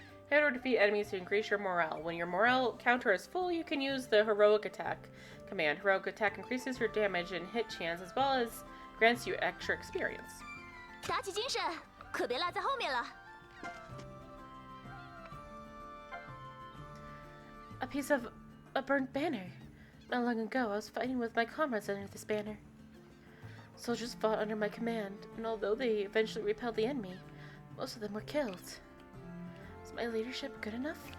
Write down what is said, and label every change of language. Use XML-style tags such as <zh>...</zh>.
<en>Hit or defeat enemies to increase your morale. When your morale counter is full, you can use the heroic attack command. Heroic attack increases your damage and hit chance as well as grants you extra experience.</en> <zh>打起精神，可别落在后面了。</zh> <en>A piece of a burnt banner. Not long ago, I was fighting with my comrades under this banner. Soldiers fought under my command, and although they eventually repelled the enemy, most of them were killed. Was my leadership good enough?</en>